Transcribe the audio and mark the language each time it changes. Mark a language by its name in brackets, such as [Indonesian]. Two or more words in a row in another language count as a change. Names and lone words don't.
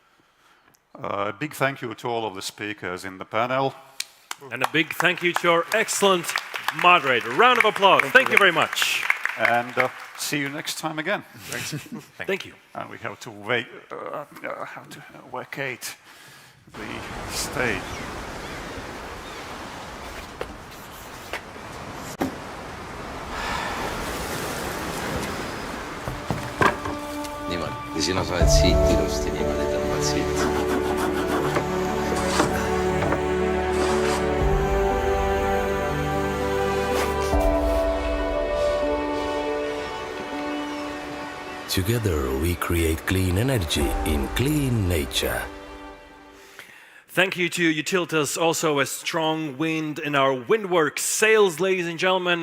[English] A big thank you to all of the speakers in the panel. And a big thank you to our excellent moderator. Round of applause. Thank you very much. And see you next time again. Thank you. And we have to wait, have to vacate the stage. [Estonian] Niimoodi. Ja sina saad siit ilusti niimoodi tõmbad siit. [English] Together we create clean energy in clean nature. Thank you to Utilitas, also a strong wind in our Windworks sales, ladies and gentlemen.